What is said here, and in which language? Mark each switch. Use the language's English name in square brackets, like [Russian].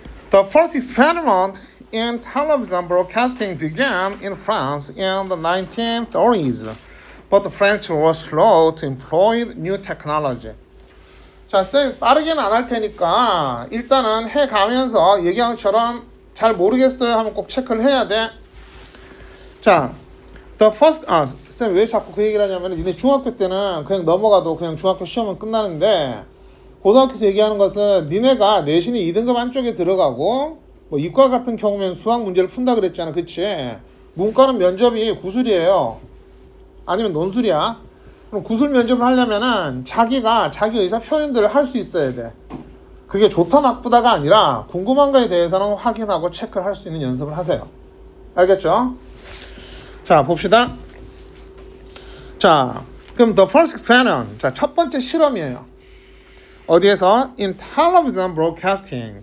[English] The first experiment in television broadcasting began in France in the 1930s, but the French were slow to employ new technology. [Korean] 자, 쌤 빠르게는 안 할 테니까 일단은 해가면서 얘기한 것처럼 잘 모르겠어요 하면 꼭 체크를 해야 돼. 자, [English] the first, [Korean] 쌤 왜 자꾸 그 얘기를 하냐면 니네 중학교 때는 그냥 넘어가도 그냥 중학교 시험은 끝나는데 고등학교에서 얘기하는 것은 니네가 내신이 2등급 안쪽에 들어가고 뭐 이과 같은 경우면 수학 문제를 푼다 그랬잖아. 그치? 문과는 면접이 구술이에요. 아니면 논술이야. 그럼 구술 면접을 하려면은 자기가 자기 의사 표현들을 할 수 있어야 돼. 그게 좋다 나쁘다가 아니라 궁금한 거에 대해서는 확인하고 체크를 할 수 있는 연습을 하세요. 알겠죠? 자, 봅시다. 자, 그럼 [English] the first experiment. [Korean] 자, 첫 번째 실험이에요. 어디에서? [English] In television broadcasting.